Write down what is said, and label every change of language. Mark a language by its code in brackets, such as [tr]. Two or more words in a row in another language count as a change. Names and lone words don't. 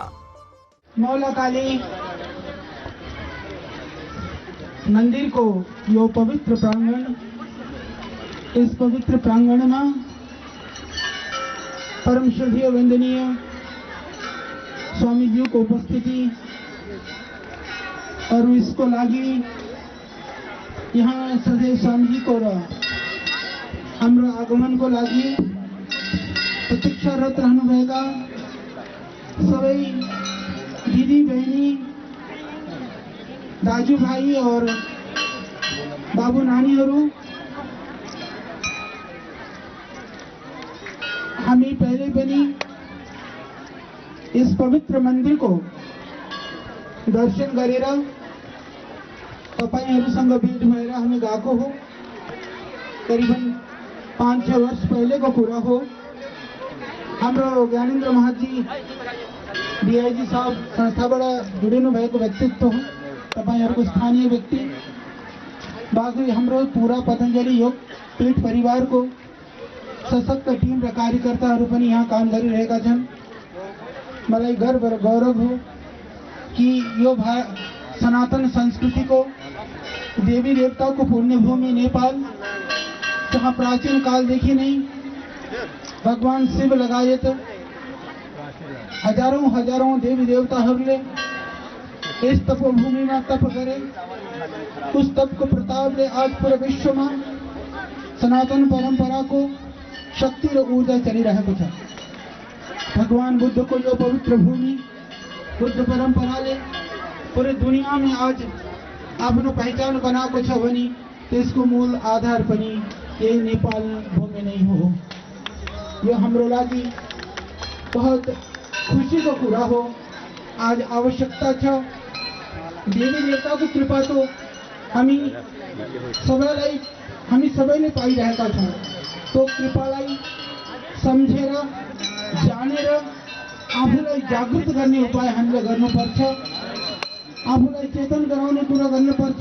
[ne] मौला काली मंदिर को यो पवित्र प्रांगण, [hi] इस पवित्र प्रांगण में परम श्रद्धेय वंदनीय स्वामी जी को उपस्थिति [ne] और इसको लागी यहाँ श्रद्धेय स्वामी जी को हाम्रो आगमन को लागी प्रतीक्षारत रहनु भएका सबै दिदी बहनी दाजुभाइ और बाबु नानीहरू, हामी पहले पनि इस पवित्र मंदिर को दर्शन गरेर तपाईहरुसँग भेट भएर हामी गएको हो। करिबन 5-6 वर्ष पहले को कुरा हो। हाम्रो ज्ञानेन्द्र महाजी डीआईजी साहब संस्थाबाट जुडिनु भएको व्यक्तित्व हो। तपाईहरुको स्थानीय व्यक्ति बाँकी हाम्रो पूरा पतंजलि योग पीठ परिवार को सशक्त टीम र कार्यकर्ताहरू पनि यहाँ काम गरिरहेका छन्। मलाई गर्व र गौरव हो कि यो सनातन संस्कृति को देवी देवता को पुण्य भूमि नेपाल, जहाँ प्राचीन कालदेखि नै भगवान शिव लगायत हजारौं देवी देवताहरूले [hi] इस तपोभूमि में [ne] तप गरे। उस तप को प्रतापले आज [hi] पूरे विश्व में [ne] सनातन परंपरा को शक्ति र ऊर्जा चलिरहेको छ। भगवान बुद्ध को यो पवित्र भूमि बुद्ध परंपराले [hi] पूरे दुनिया में [ne] आज आफ्नो पहचान बनाएको छ भने त्यसको मूल आधार पनि यही नेपाल भूमि नै हो। यो हाम्रो लागि बहुत खुशी को कुरा हो। आज आवश्यकता छ देवी देवता को कृपा तो हामी सबैले पाइरहेका छौं। तो कृपालाई सम्झेर जानेर आफूलाई जागृत गर्ने उपाय हामीले गर्नुपर्छ। आफूलाई चेतन गराउने कुरा गर्नुपर्छ।